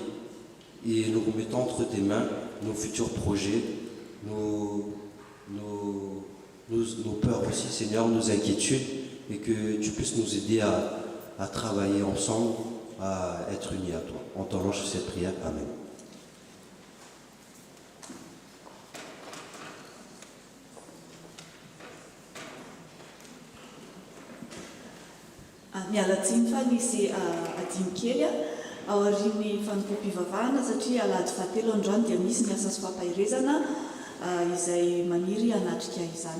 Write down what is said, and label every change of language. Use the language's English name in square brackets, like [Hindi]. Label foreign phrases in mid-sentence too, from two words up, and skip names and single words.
[French] Et nous remettons entre tes mains nos futurs projets, nos peurs aussi, Seigneur, nos inquiétudes, et que tu puisses nous aider à travailler ensemble, à être unis à toi. En t'en lance cette prière. Amen. [Malagasy] Mialatsiny fa nisy adiny kely ao aorian'ny fanompoam-pivavahana satria alahady fahatelo androany dia misy ny asa sy fampahirezana izay maniry hanatrika izany.